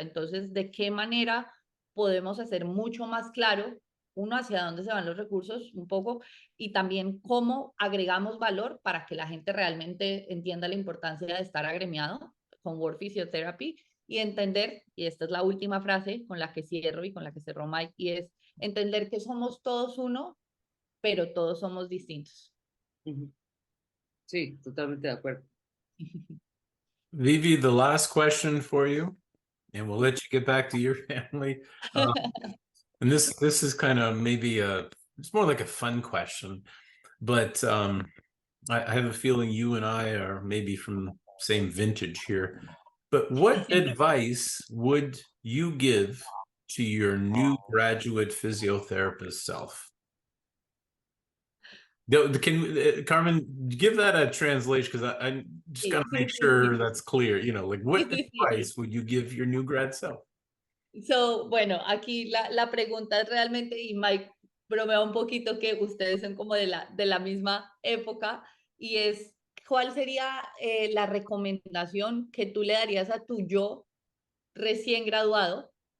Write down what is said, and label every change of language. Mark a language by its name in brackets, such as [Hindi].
[Spanish] Entonces, ¿de qué manera podemos hacer mucho más claro, uno, hacia dónde se van los recursos un poco y también cómo agregamos valor para que la gente realmente entienda la importancia de estar agremiado con World Physiotherapy y entender, y esta es la última frase con la que cierro y con la que cerró Mike, y es entender que somos todos uno, pero todos somos distintos. Sí, totalmente de acuerdo. [English] Vivi, the last question for you, and we'll let you get back to your family. And this is kind of maybe it's more like a fun question, but I have a feeling you and I are maybe from the same vintage here. But what advice would you give to your new graduate physiotherapist self? Can Carmen give that a translation? Because I just gotta make sure that's clear. You know, like what advice would you give your new grad self? [Spanish] So, bueno, aquí la pregunta es realmente, y Mike bromea un poquito que ustedes son como de la misma época, y es, ¿cuál sería la recomendación que tú le darías a tu yo recién graduado?